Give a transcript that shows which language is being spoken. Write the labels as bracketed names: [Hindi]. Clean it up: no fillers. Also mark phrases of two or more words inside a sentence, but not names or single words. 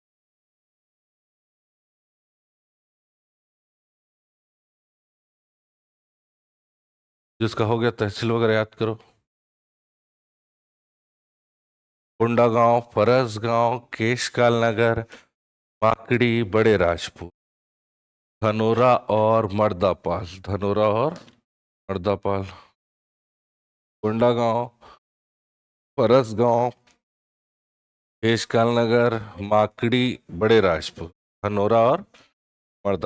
[Hindi] जिसका हो गया तहसील वगैरह याद करो। कोंडागांव, फरसगांव, केशकाल नगर, माकड़ी, बड़े राजपुर, धनोरा और मर्दापाल। धनोरा और मर्दापाल। कोंडागांव, फरसगांव, केशकाल नगर, माकड़ी, बड़े राजपुर, धनोरा और मर्दा।